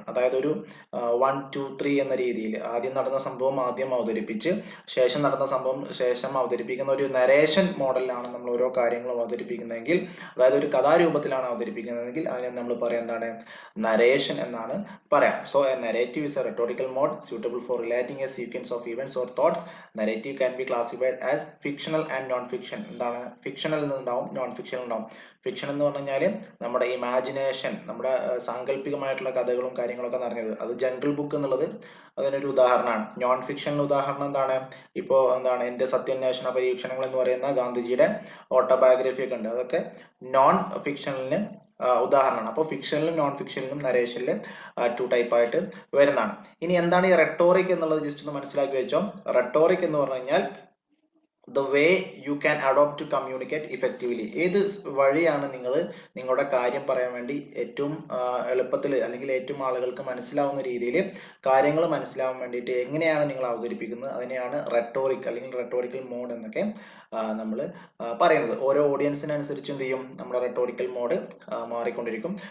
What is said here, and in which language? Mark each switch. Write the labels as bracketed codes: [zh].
[ml] അതായത് ഒരു 1, 2, 3 എന്ന രീതിയിൽ ആദ്യം നടന്ന സംഭവം ആദ്യം അവതരിപ്പിച്ച് ശേഷം നടന്ന സംഭവം ശേഷം അവതരിപ്പിക്കുന്ന ഒരു നരേഷൻ മോഡലിലാണ് നമ്മൾ ഓരോ കാര്യങ്ങളും അവതരിപ്പിക്കുന്നതെങ്കിൽ, അതായത് ഒരു കഥാരൂപത്തിലാണ് അവതരിപ്പിക്കുന്നതെങ്കിൽ അതിനെ നമ്മൾ പറയാം എന്താണ്, നരേഷൻ എന്നാണ് പറയാം. [en] So a narrative is a rhetorical mode suitable for relating a sequence of events or thoughts. Narrative can be classified as fictional and non-fiction. [ml] എന്താണ്, ഫിക്ഷണൽ ഉണ്ടാവും, നോൺ ഫിക്ഷണൽ ഉണ്ടാവും. ഫിക്ഷൻ എന്ന് പറഞ്ഞു കഴിഞ്ഞാൽ നമ്മുടെ ഇമാജിനേഷൻ, നമ്മുടെ സാങ്കല്പികമായിട്ടുള്ള കഥകളും കാര്യങ്ങളൊക്കെ നിറഞ്ഞത്. അത് ജംഗിൾ ബുക്ക് എന്നുള്ളത് അതിനൊരു ഉദാഹരണമാണ്. നോൺ ഫിക്ഷണൽ ഉദാഹരണം എന്താണ്, ഇപ്പോ എന്താണ് എന്റെ സത്യാന്വേഷണ പരീക്ഷണങ്ങൾ എന്ന് പറയുന്ന ഗാന്ധിജിയുടെ ഓട്ടോബയോഗ്രഫി ഒക്കെ ഉണ്ട്. അതൊക്കെ നോൺ ഫിക്ഷണലിന് ഉദാഹരണമാണ്. അപ്പോൾ ഫിക്ഷനിലും നോൺ ഫിക്ഷനിലും നരേഷനിലും 2 ടൈപ്പ് ആയിട്ട് വരുന്നതാണ്. ഇനി എന്താണ് ഈ റെട്ടോറിക് എന്നുള്ളത് ജസ്റ്റ് ഒന്ന് മനസ്സിലാക്കി വെച്ചോ. റെട്ടോറിക് എന്ന് പറഞ്ഞു കഴിഞ്ഞാൽ [en] the way you can adopt to communicate effectively. [ml] ഏത് വഴിയാണ് നിങ്ങൾ നിങ്ങളുടെ കാര്യം പറയാൻ വേണ്ടി ഏറ്റവും എളുപ്പത്തിൽ അല്ലെങ്കിൽ ഏറ്റവും ആളുകൾക്ക് മനസ്സിലാവുന്ന രീതിയിൽ കാര്യങ്ങൾ മനസ്സിലാവാൻ വേണ്ടിയിട്ട് എങ്ങനെയാണ് നിങ്ങൾ അവതരിപ്പിക്കുന്നത്, അതിനെയാണ് റെട്ടോറിക് അല്ലെങ്കിൽ റെട്ടോറിക്കൽ മോഡ് എന്നൊക്കെ നമ്മൾ പറയുന്നത്. ഓരോ ഓഡിയൻസിനനുസരിച്ച് എന്ത് ചെയ്യും, നമ്മുടെ റെട്ടോറിക്കൽ മോഡ് മാറിക്കൊണ്ടിരിക്കും.